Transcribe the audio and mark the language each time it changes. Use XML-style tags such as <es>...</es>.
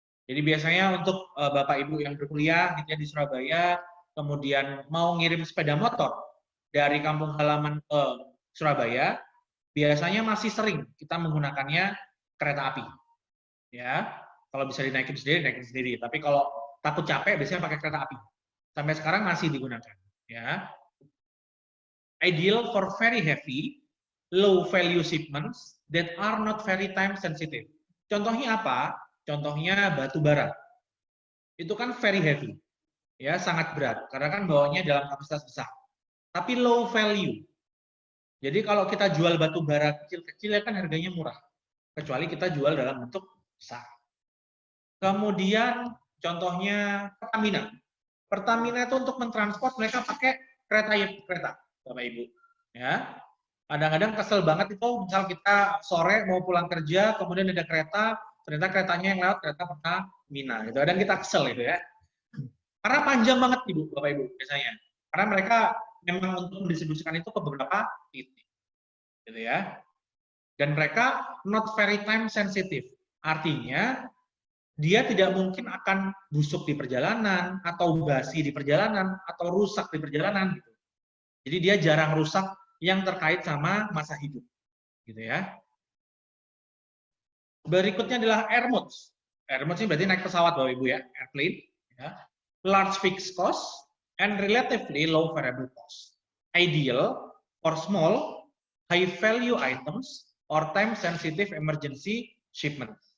<id>Jadi biasanya untuk Bapak Ibu yang berkuliah gitu ya di Surabaya, kemudian mau ngirim sepeda motor dari kampung halaman ke Surabaya, biasanya masih sering kita menggunakannya kereta api. Ya, kalau bisa dinaikin sendiri. Tapi kalau takut capek, biasanya pakai kereta api. Sampai sekarang masih digunakan.</id> <en>Ya, ideal for very heavy, low value shipments that are not very time sensitive.</en> <id>Contohnya apa? Contohnya batu bara. Itu kan</id> <en>very heavy,</en> <id>ya sangat berat karena kan bawanya dalam kapasitas besar. Tapi low value. Jadi kalau kita jual batu bara kecil-kecil ya kan harganya murah. Kecuali kita jual dalam bentuk besar. Kemudian contohnya Pertamina. Pertamina itu untuk mentransport mereka pakai kereta, Bapak Ibu. Ya, kadang-kadang kesel banget itu, misal kita sore mau pulang kerja, kemudian ada kereta, ternyata keretanya yang lewat kereta Pertamina. Gitu. Kadang kita kesel itu ya. Karena panjang banget Ibu, Bapak Ibu biasanya. Karena mereka memang untuk mendistribusikan itu ke beberapa titik. Gitu ya. Dan mereka</id> <en>not very time sensitive.</en> <id>Artinya dia tidak mungkin akan busuk di perjalanan, atau basi di perjalanan, atau rusak di perjalanan. Gitu. Jadi dia jarang rusak yang terkait sama masa hidup. Gitu ya. Berikutnya adalah air modes. Air modes ini berarti naik pesawat Bapak Ibu ya, airplane. Ya.</id> <en>Large fixed cost and relatively low variable cost. Ideal for small, high value items or time sensitive emergency shipment.</en>